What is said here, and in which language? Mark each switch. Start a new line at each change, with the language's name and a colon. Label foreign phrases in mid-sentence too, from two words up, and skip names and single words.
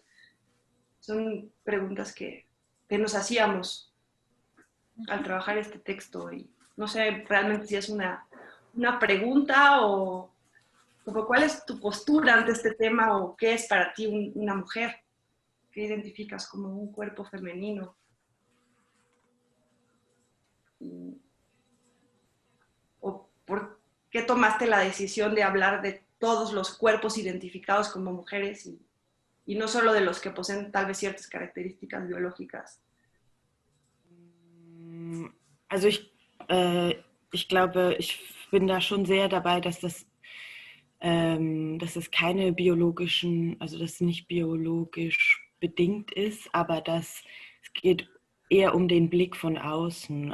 Spanish: Son preguntas que nos hacíamos al trabajar este texto y no sé realmente si es una pregunta o como cuál es tu postura ante este tema o qué es para ti una mujer, qué identificas como un cuerpo femenino. ¿O por qué tomaste la decisión de hablar de todos los cuerpos identificados como mujeres y no solo de los que poseen tal vez ciertas características biológicas?
German: Also ich glaube, ich bin da schon sehr dabei, dass das keine biologischen, also dass es nicht biologisch bedingt ist, aber es geht eher um den Blick von außen.